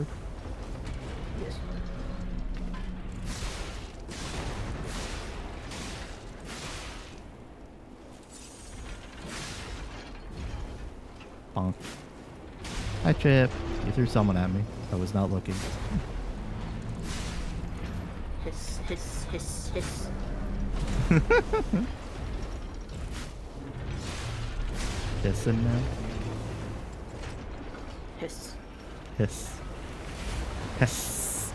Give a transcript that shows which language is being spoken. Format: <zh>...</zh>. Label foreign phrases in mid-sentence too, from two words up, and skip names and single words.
<en>Yes. Bonk. Hi, Chip. You threw someone at me. I was not looking. Hiss, hiss, hiss, hiss. Hissing now? Hiss. Hiss. Hiss.</en>